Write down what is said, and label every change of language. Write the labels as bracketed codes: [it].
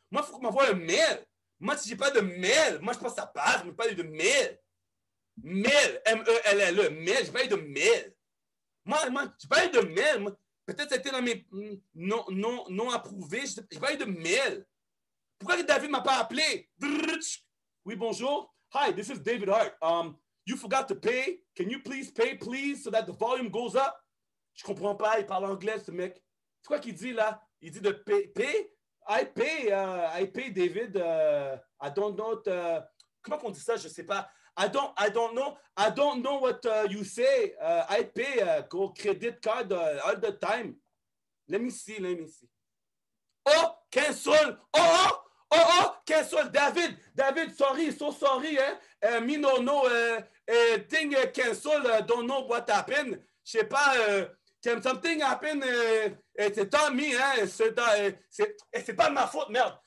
[fr] Moi, il faut qu'on m'envoie un mail. Moi, si j'ai pas de mail, moi, je pense que ça passe, mais pas eu de mail. Mail, M-E-L-L-E, mail, j'ai pas eu de mail. Moi, j'ai pas eu de mail. Peut-être c'était dans mes non approuvés. J'ai pas eu de mail. Pourquoi David m'a pas appelé? Oui, bonjour. [en] Hi, this is David Hart. You forgot to pay. Can you please pay, please, so that the volume goes up? [fr] Je comprends pas. Il parle anglais, ce mec. C'est quoi qu'il dit là? Il dit de pay. [en] I pay, David. I don't know. [fr] Comment on dit ça? Je sais pas. [en] I don't know. I don't know what you say. I pay credit card all the time. Let me see. Oh, cancel. Oh, cancel. David, sorry, so sorry. Me no, thing cancel. Don't know what happened. [fr] Je sais pas. [en] Something happened. [fr] C'est pas me, hein. C'est pas de ma faute, merde.